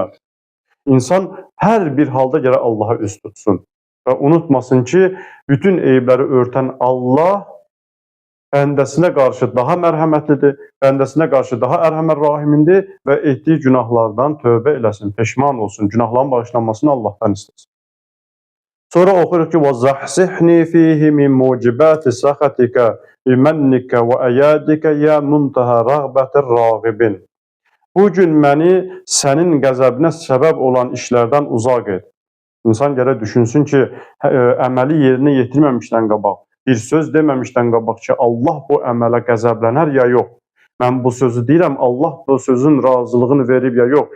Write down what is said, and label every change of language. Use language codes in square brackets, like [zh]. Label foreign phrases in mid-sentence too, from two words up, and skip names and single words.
[az] İnsan hər bir halda gərək Allaha üz tutsun və unutmasın ki, bütün eybləri örtən Allah bəndəsinə qarşı daha mərhəmətlidir, bəndəsinə qarşı daha ərhəmər-rahimindir və etdiyi günahlardan tövbə eləsin, peşman olsun, günahların bağışlanmasını Allahdan istəsin. Sonra oxuyuruq ki, [ar] وَزَحْسِحْنِي فِيهِ مِنْ مُوجِبَاتِ سَخَتِكَ بِمَنِّكَ وَأَيَادِكَ يَا مُنْتَهَى رَغْبَةِ الرَّاغِبِينَ. [az] Bugün məni sənin qəzəbinə səbəb olan işlərdən uzaq et. İnsan gərək düşünsün ki, əməli yerinə yetirməmişdən qabaq, bir söz deməmişdən qabaq ki, Allah bu əmələ qəzəblənər ya yox. Mən bu sözü deyirəm, Allah bu sözün razılığını verib ya yox.